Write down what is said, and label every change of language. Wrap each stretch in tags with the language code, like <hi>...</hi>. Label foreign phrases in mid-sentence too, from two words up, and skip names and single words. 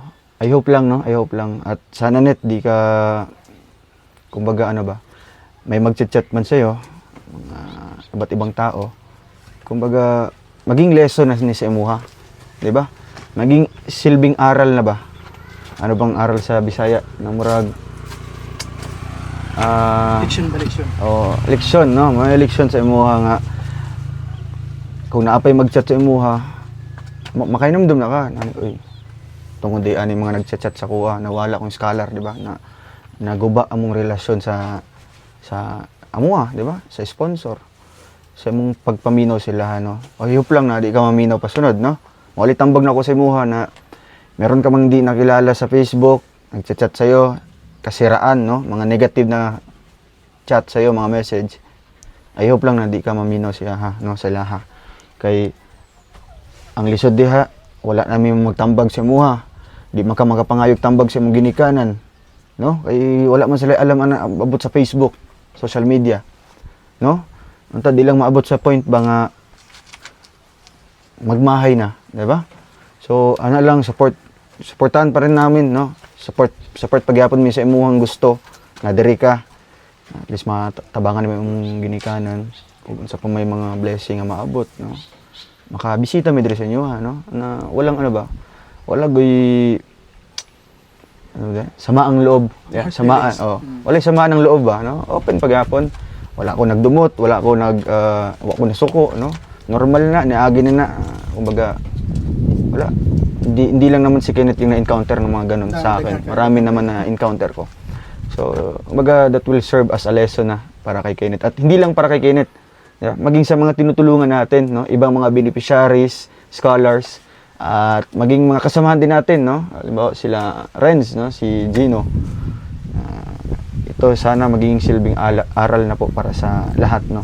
<en>I hope</en> <tl>lang, no, at sana net di ka, kumbaga ano ba, may mag-chat man sa'yo, mga iba't ibang tao, kumbaga maging lesson na ni sa imuha, di ba? Maging silbing aral na ba? Ano bang aral sa Bisaya na murag leksyon, no?</tl> <ceb>May leksyon sa imuha nga. Kung naapay mag-chat sa imuha, makainomdom na ka. Uy, tungod di ani mga nag-chat sa kuha, nawala kong scholar, di ba? Na naguba among relasyon sa amuha, di ba? Sa sponsor. Sa imong pagpaminaw sila, no? O hiyop lang na di ka maminaw pa sunod, no? Muli tambag na ko sa imuha na meron ka mang di nakilala sa Facebook, nag-chat sa'yo, kasiraan, no?</ceb> <tl>Mga negative na chat sa iyo, mga message.</tl> <en>I hope</en> <ceb>lang na di ka maminaw siya, ha, no, sa laha. Kay ang lisod diha, wala namin magtambag sa imuha. Di man ka makapangayog tambag sa imong ginikanan, no? Kay wala man sila alam ana abot sa Facebook,</ceb> <en>social media,</en> <ceb>no? Unta di lang maabot sa point ba nga magmahay na, di ba? So, ana lang supportahan pa rin namin, no? Support pagyapon mi sa imuhang gusto nga diri ka.</ceb> <tl>At least matabangan mo yung ginikanan kung sa pa may mga blessing nga maabot, no?</tl> <ceb>Makabisita mi diri sa inyo, ha, no? Na walang ano ba? Wala goy samaang loob. Yeah, samaan, oh.</ceb> <tl>Wala samaan ng loob ba, no?</tl> <ceb>Open pagyapon. Wala ko nagdumot, wala ko nasuko, no? Normal na, niagi na kumbaga wala.</ceb> <tl>Hindi lang naman si Kenneth yung na-encounter ng mga ganun sa akin. Marami naman na-encounter ko. So, kumbaga,</tl> <en>that will serve as a lesson</en> <tl>na para kay Kenneth. At hindi lang para kay Kenneth. Yeah, maging sa mga tinutulungan natin, no? Ibang mga beneficiaries, scholars, at maging mga kasamahan din natin, no? Halimbawa sila Renz, no? Si Gino. Ito sana maging silbing aral na po para sa lahat, no?</tl>